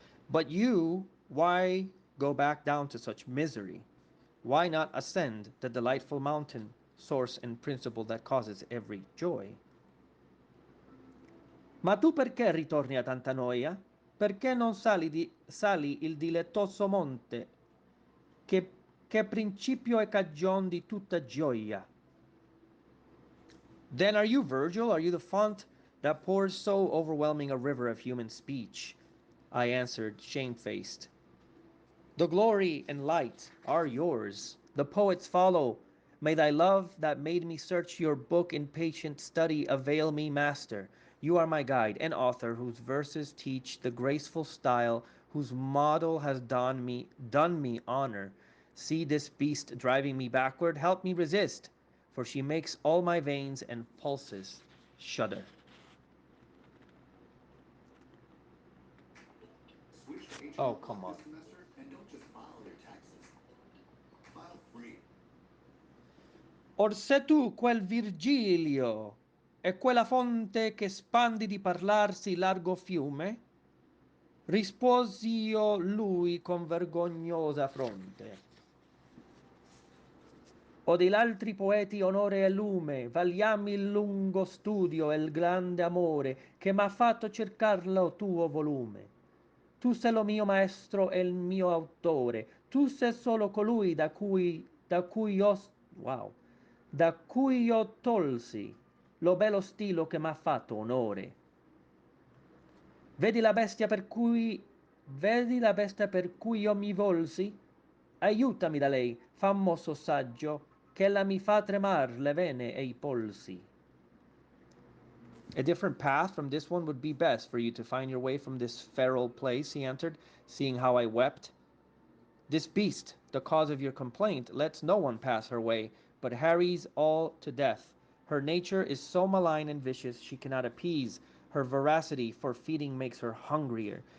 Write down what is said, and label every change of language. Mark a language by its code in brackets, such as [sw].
[en] But you, why go back down to such misery? Why not ascend the delightful mountain, source and principle that causes every joy? [it] Ma tu perché ritorni a tanta noia? Perché non sali il dilettoso monte che, che principio e cagion di tutta gioia? [en] Then are you Virgil? Are you the font that pours so overwhelming a river of human speech? I answered, shamefaced. The glory and light are yours. The poets follow. May thy love that made me search your book in patient study avail me, master. You are my guide and author, whose verses teach the graceful style, whose model has done me honor. See this beast driving me backward, help me resist, for she makes all my veins and pulses shudder. Switch to Oh, HTML5 come on. this semester and don't just file your taxes. File free. [it] Or se tu quel Virgilio e quella fonte che spandi di parlarsi largo fiume, risposi io lui con vergognosa fronte. O degli altri poeti onore e lume, vagliami il lungo studio e il grande amore che m'ha fatto cercar lo tuo volume. Tu sei lo mio maestro e il mio autore, tu sei solo colui wow, da cui io tolsi lo bello stilo che m'ha fatto onore. Vedi la bestia per cui Vedi la bestia per cui io mi volsi? Aiutami da lei, famoso saggio, che ella mi fa tremar le vene e i polsi. [en] A different path from this one would be best for you to find your way from this feral place, he answered, seeing how I wept. This beast, the cause of your complaint, lets no one pass her way, but harries all to death. Her nature is so malign and vicious she cannot appease. Her voracity for feeding makes her hungrier.